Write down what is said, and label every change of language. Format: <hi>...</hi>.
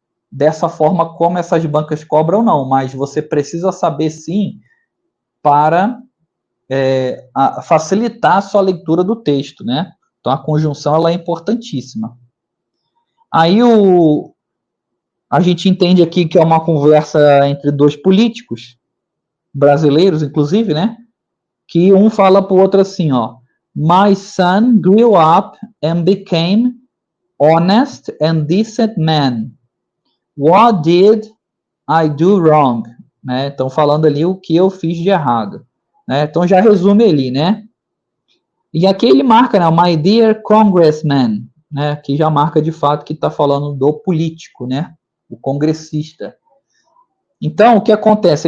<pt>Dessa forma, como essas bancas cobram, não, mas você precisa saber, sim, para facilitar a sua leitura do texto, né? Então, a conjunção ela é importantíssima. Aí a gente entende aqui que é uma conversa entre dois políticos, brasileiros, inclusive, né? Que um fala para o outro assim, ó.</pt> <en>My son grew up and became honest and decent man. What did I do wrong? Né?</en> <pt>Estão falando ali o que eu fiz de errado. Né? Então já resume ali, né? E aqui ele marca, né?</pt> <en>My dear congressman,</en> <pt>né? Que já marca de fato que está falando do político, né? O congressista. Então, o que acontece?</pt>